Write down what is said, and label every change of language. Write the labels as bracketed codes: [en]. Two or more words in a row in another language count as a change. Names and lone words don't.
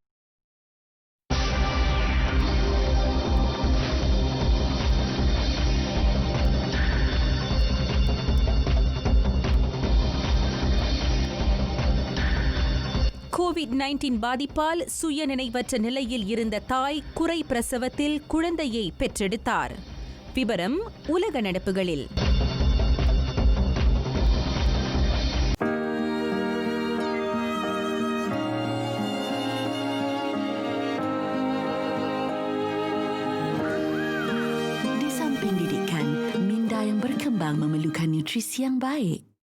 [ta] COVID-19 பாதிப்பால் சுய நினைவற்ற நிலையில் இருந்த தாய் குறை பிரசவத்தில் குழந்தையை பெற்றெடுத்தார். விபரம் உலக நடப்புகளில். [ms] Di samping didikan, minda yang berkembang memerlukan nutrisi yang baik.